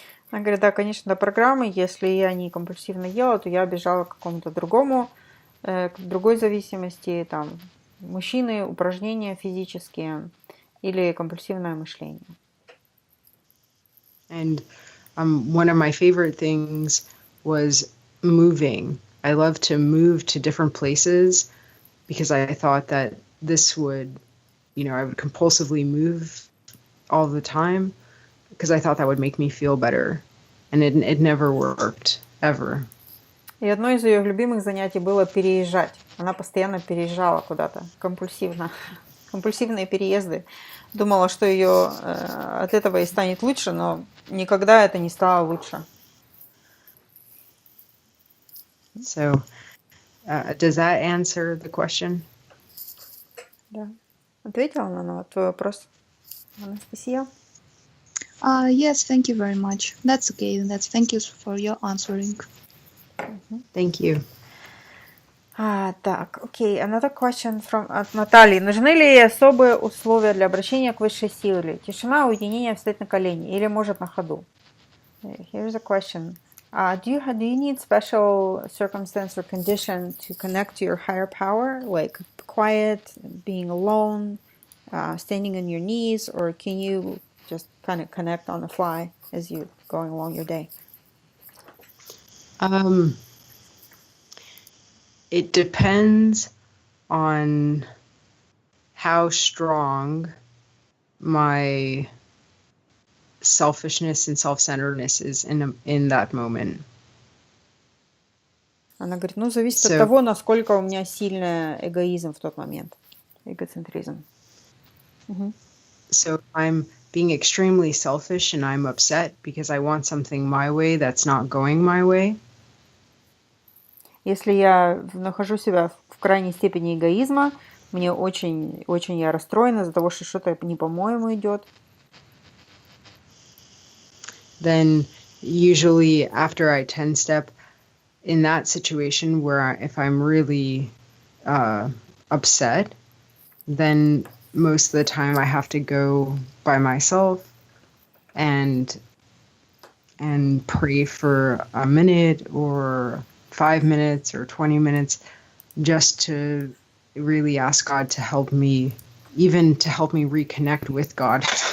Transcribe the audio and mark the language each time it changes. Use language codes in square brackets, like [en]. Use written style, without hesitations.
[ru] Она говорит, да, конечно, до программы, если я не компульсивно ела, то я бежала к какому-то к другой зависимости, там, мужчины, упражнения физические или компульсивное мышление. [en] And one of my favorite things was moving. I love to move to different places because I thought that this would, I would compulsively move all the time because I thought that would make me feel better. And it never worked, ever. [ru] И одно из ее любимых занятий было переезжать. Она постоянно переезжала куда-то, компульсивно. Компульсивные переезды. Думала, что ее от этого и станет лучше, но никогда это не стало лучше. [en] So, does that answer the question? [ru] Да. Ответила она на твой вопрос, Анастасия? [en] Yes, thank you very much. That's okay. Thank you for your answering. Thank you. [ru] Так, окей. [en] Another question [ru] от Натальи. Нужны ли особые условия для обращения к высшей силе? Тишина, уединение, встать на колени или может на ходу? [en] Here's a question. Do you need special circumstance or condition to connect to your higher power, like quiet, being alone, standing on your knees, or can you just kind of connect on the fly as you're going along your day? It depends on how strong my selfishness and self-centeredness is in that moment. [ru] Она говорит, зависит от того, насколько у меня сильный эгоизм в тот момент, эгоцентризм. [en] So if I'm being extremely selfish and I'm upset because I want something my way that's not going my way. [ru] Если я нахожу себя в крайней степени эгоизма, мне очень я расстроена из-за того, что что-то не по-моему идет. [en] Then usually after I 10-step, in that situation where if I'm really upset, then most of the time I have to go by myself and pray for a minute or 5 minutes or 20 minutes just to really ask God to help me, even to help me reconnect with God.